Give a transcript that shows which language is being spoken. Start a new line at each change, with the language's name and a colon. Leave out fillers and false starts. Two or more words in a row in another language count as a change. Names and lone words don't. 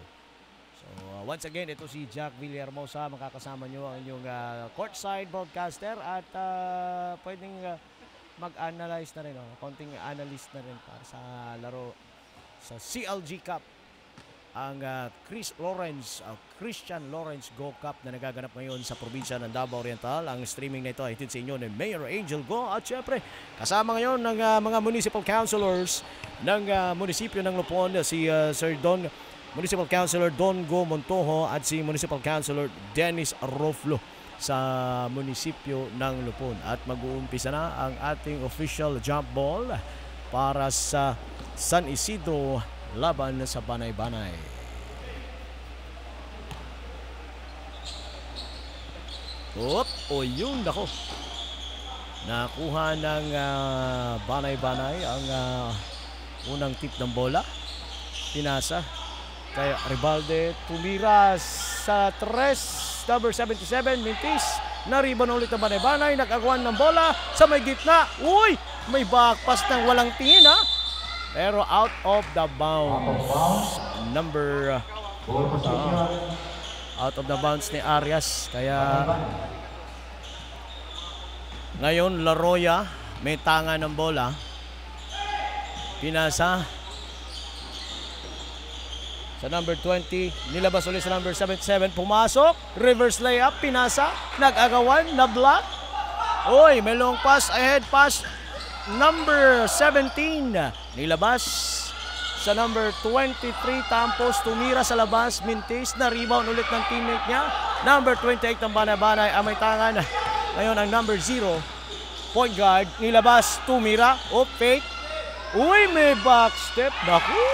Filipino: So once again, ito si Jack Villahermosa, makakasama nyo ang inyong
English: courtside broadcaster
Filipino: at pwedeng mag-analyze na rin, konting analyst na rin para sa laro sa CLG Cup. Ang Christian Lawrence Go Cup na nagaganap ngayon sa probinsya ng Davao Oriental. Ang streaming na ito ay hatid sa inyo ni Mayor Angel Go at syempre kasama ngayon ng mga municipal councilors ng munisipyo ng Lupon, si Municipal Councilor Don Go Montojo at si Municipal Councilor Dennis Roflo sa munisipyo ng Lupon. At mag-uumpisa na ang ating
English: official jump ball
Filipino: para sa San Isidro laban sa Banay-Banay. Yun nako. Nakuha ng Banay-Banay ang unang tip ng bola. Pinasa kay Ribalde, tumira sa tres, number 77, Mintis. Nariban ulit ng Banay-Banay, nag-agwan ng bola sa may gitna. Uy! May backpass ng walang tingin pero
English: out of the bounds.
Filipino: Number
English: out of the bounds
Filipino: ni Arias. Kaya ngayon Laroya may tanga ng bola. Pinasa sa number 20, nilabas ulit sa number 77, pumasok,
English: reverse layup,
Filipino: pinasa, nag-agawan, na-block. Uy, may
English: long pass, ahead pass,
Filipino: number 17, nilabas sa number 23, Tampos, tumira sa labas, Mintis, na-rebound ulit ng teammate niya. Number 28 ng Banay-Banay, ang may tangan. Ngayon ang number 0,
English: point guard,
Filipino: nilabas, tumira, fake. Uy, may
English: back step,
Filipino: naku!